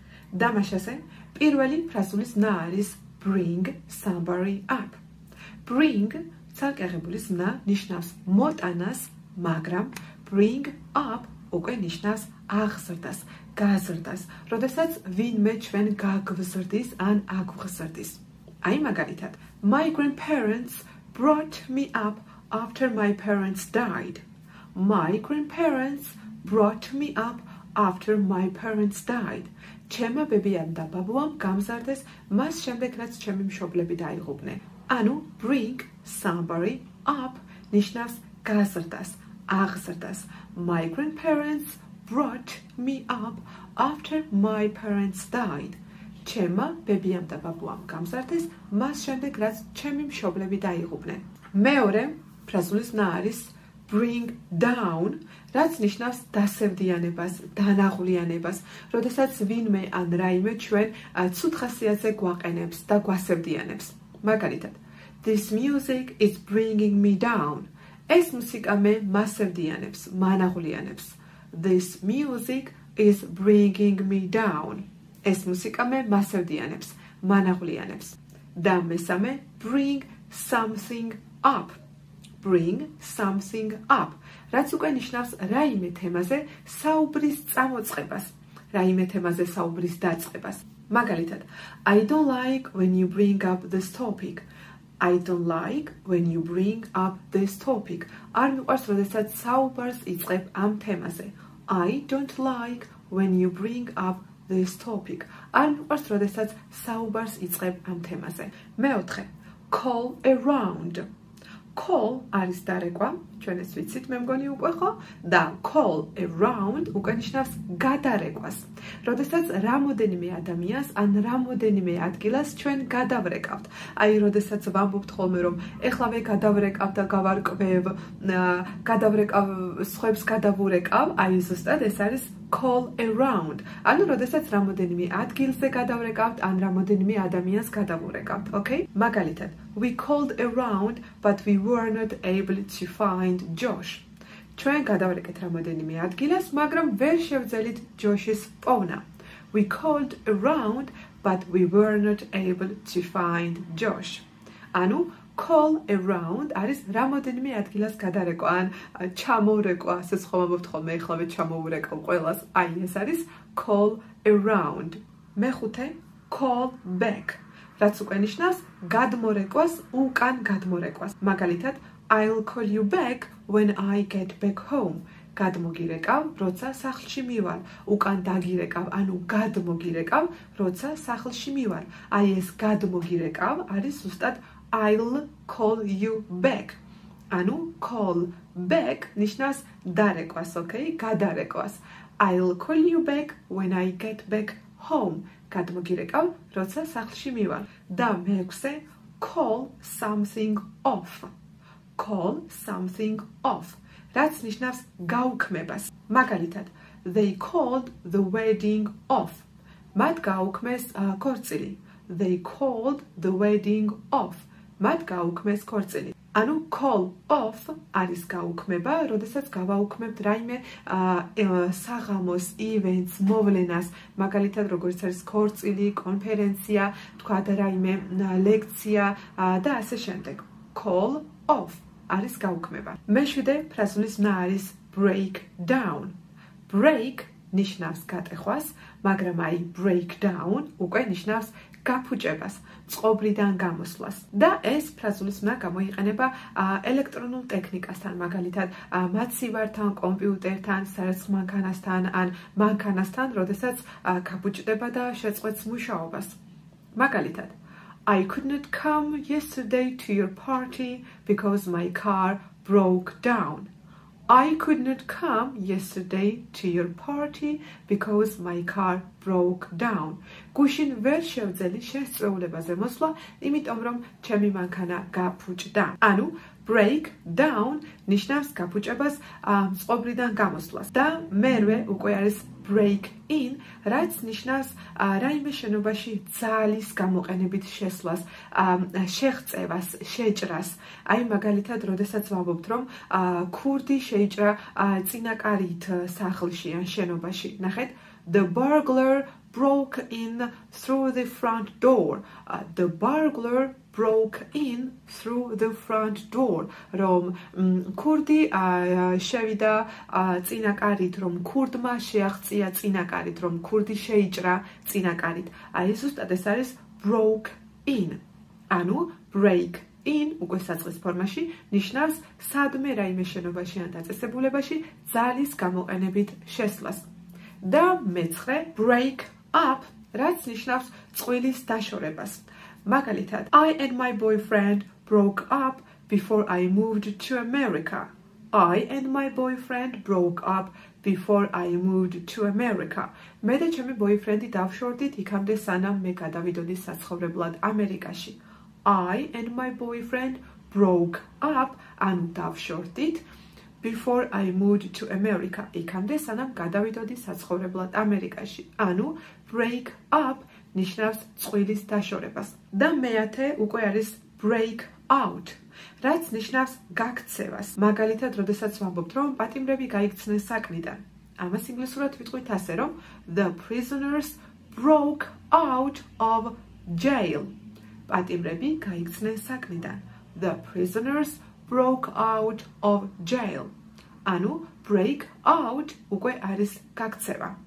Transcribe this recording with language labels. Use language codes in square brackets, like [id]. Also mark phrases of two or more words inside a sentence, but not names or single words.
[ka] დამაშაზე პირველი ფრაზულის ნა არის [en] bring somebody up. [ka] Bring ცალკეღებულის ნა ნიშნავს მოტანას, მაგრამ [en] bring up [ka] უკვე ნიშნავს აღზრდას, გაზრდას, როდესაც ვინმე ჩვენ გაგვზრდის ან აგვღზრდის. აი მაგალითად, [en] my grandparents brought me up after my parents died. My grandparents brought me up after my parents died. [ka] ჩემმა ბებიამ და ბაბუამ გამზარდეს მას შემდეგ, რაც ჩემი მშობლები დაიღუპნენ. ანუ [en] bring somebody up [ka] ნიშნავს გაზრდას, აღზრდას. [en] My grandparents brought me up after my parents died. [ka] ჩემმა ბებიამ და ბაბუამ გამზარდეს მას შემდეგ, რაც ჩემი მშობლები დაიღუპნენ. მეორე ფრაზულის ნა არის [en] bring down, [ka] რაც ნიშნავს დასევდიანებას, დანაღვლიანებას, როდესაც ვინმე ან რაიმე ჩვენ ცუდ ხასიათზე გვაყენებს და გვასევდიანებს. მაგალითად, [en] this music is bringing me down. [ka] ეს მუსიკა მე მასევდიანებს, მანაღვლიანებს. [en] This music is bringing me down. [ka] ეს მუსიკა მე მასევდიანებს, მანაღვლიანებს. და მესამე [en] bring something up. Bring something up. [ka] რაც უკვე ნიშნავს რაიმე თემაზე საუბრის წამოწყებას, რაიმე თემაზე საუბრის დაწყებას. მაგალითად, [en] I don't like when you bring up this topic. I don't like when you bring up this topic. [ka] არ მიყვარს, როდესაც საუბარს იწყებ ამ თემაზე. [en] I don't like when you bring up this topic. [ka] არ მიყვარს, როდესაც საუბარს იწყებ ამ თემაზე. მეოთხე, [en] call around. [ka] Call არის დარეკვა, ჩვენ ეს ვიცით, მე მგონი უკვე ხო? და [en] call around [ka] უკვე ნიშნავს გადარეკვას. როდესაც რამოდენიმე ადამიანს ან რამოდენიმე ადგილას ჩვენ გადავრეკავთ. აი, როდესაც ვამბობთ ხოლმე, რომ ეხლავე გადავრეკავ და გავარკვევ, გადავრეკავ, სხვებს გადავურეკავ, აი ზუსტად ეს არის [en] call around. [ka] ანუ როდესაც რამოდენიმე ადგილზე გადავრეკავთ, ან რამოდენიმე ადამიანს გადავურეკავთ, okay? მაგალითად, [en] we called around, but we were not able to find Josh. [ka] ჩვენ გადავრეკეთ რამოდენიმე ადგილას, მაგრამ ვერ შევძელით ჯოშის პოვნა. [en] We called around, but we were not able to find Josh. [ka] ანუ [en] call around [ka] არის რამოდენიმე ადგილას გადარეკვა ან ჩამოვრეკვა, ასე ხომ ამბობთ ხოლმე, ეხლავე ჩამოვრეკავ ყველას. აი ეს არის [en] call around. [ka] მეხუთე, [en] call back. [ka] რაც უკვე ნიშნავს გადმორეკვას, უკან გადმორეკვას. მაგალითად, [en] I'll call you back when I get back home. [ka] გადმოგირეკავ, როცა სახლში მივალ. უკან დაგირეკავ, ანუ გადმოგირეკავ, როცა სახლში მივალ. აი ეს გადმოგირეკავ არის ზუსტად [en] I'll call you back. [ka] ანუ [en] call back [ka] ნიშნავს დარეკვას, okay? გადარეკვას. [en] I'll call you back when I get back home. [ka] გადმოგირეკავ, როცა სახლში მივალ. და მეექვსე, [en] call something off. Call something off. [ka] რაც ნიშნავს გაუქმებას. მაგალითად, [en] they called the wedding off. [ka] მათ გაუქმეს ქორწილი. [en] They called the wedding off. [ka] მათ გაუქმეს ქორწილი. ანუ [en] call off [ka] არის გაუქმება, როდესაც გავაუქმებთ რაიმე საღამოს, events, მოვლენას, მაგალითად როგორც არის ქორწილი, კონფერენცია, თქვათ რაიმე ლექცია და ასე შემდეგ. [en] Call off [ka] არის გაუქმება. მეშვიდე ფრაზულის ნა არის [en] break down. [ka] Break ნიშნავს გატეხვას, მაგრამ აი [en] break down [ka] უკვე ნიშნავს გაფუჭებას, წყობრიდან გამოსვლას. და ეს ფრაზულის ნა გამოიყენება ელექტრონულ ტექნიკასთან, მაგალითად მაცივართან, კომპიუტერთან, სარაცხ მანქანასთან ან მანქანასთან, როდესაც გაფუჭდება და შეწყვეტს მუშაობას. მაგალითად, [en] I could not come yesterday to your party because my car broke down. I could not come yesterday to your party because my car broke down. [ka] გუშინ ვერ შევძელი შესწვეულებაზე მოსვლა, იმიტომ რომ ჩემი მანქანა გაფუჭდა. ანუ [en] break down [ka] ნიშნავს გაფუჭებას, წყობრიდან გამოსვლას. და მერვე უკვე არის [en] break in, [ka] რაც ნიშნავს რაიმე შენობაში ძალის გამოყენებით შესვლას, შეღწევას, შეჭრას. აი მაგალითად, როდესაც ვამბობთ, რომ ქურდი შეიჭრა წინაკარით სახლში ან შენობაში. ნახეთ, [en] the burglar broke in through the front door. The burglar broke in through the front door. [ka] რომ ქურდი შევიდა წინაკარით, რომ ქურდმა შეაღწია წინაკარით, რომ ქურდი შეიჭრა წინაკარით. აი ეს ზუსტად ეს არის [en] broke in. [ka] ანუ [en] break in [ka] უკვე საწყის ფორმაში ნიშნავს სადმე რაიმე შენობაში ან დაწესებულებაში ძალის გამოყენებით შესვლას. და მეცხრე [en] break up, [ka] რაც ნიშნავს წყვილის დაშორებას. მაგალითად, [en] I and my boyfriend broke up before I moved to America. I and my boyfriend broke up before I moved to America. [ka] მე და ჩემი boyfriend-ი დავშორდით იქამდე სანამ მე გადავიდოდი საცხოვრებლად ამერიკაში. [en] I and my boyfriend broke up, [ka] ანუ დავშორდით [en] before I moved to America. [ka] იქამდე სანამ გადავიდოდი საცხოვრებლად ამერიკაში. ანუ [en] break up [ka] ნიშნავს წყვილის დაშორებას. და მეათე უკვე არის [en] break out, [ka] რაც ნიშნავს გაქცევას. მაგალითად, როდესაც ვამბობთ, რომ პატიმრები გაიქცნენ საქმიდან. ამას ინგლისურად ვიტყვით ასე, რომ [en] the prisoners broke out of jail. [ka] პატიმრები გაიქცნენ საქმიდან. [en] The prisoners broke out of jail. [ka] ანუ [en] break out [ka] უკვე არის გაქცევა.